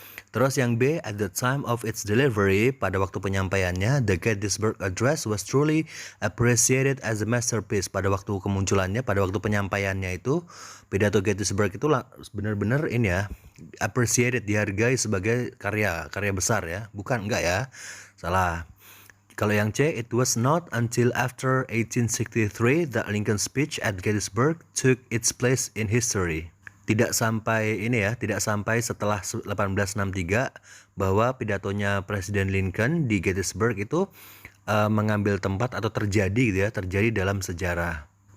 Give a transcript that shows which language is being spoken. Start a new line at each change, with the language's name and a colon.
Indonesian: Terus yang B,
English: at the time of its delivery,
Indonesian: pada waktu penyampaiannya,
English: the Gettysburg Address was truly appreciated as a masterpiece.
Indonesian: Pada waktu kemunculannya, pada waktu penyampaiannya itu, pidato Gettysburg itu benar-benar ini ya, appreciated, dihargai sebagai karya besar ya. Bukan, enggak ya, salah. Kalau yang C,
English: it was not until after 1863 that Lincoln's speech at Gettysburg took its place in history.
Indonesian: Tidak sampai setelah 1863 bahwa pidatonya Presiden Lincoln di Gettysburg itu mengambil tempat atau terjadi dalam sejarah.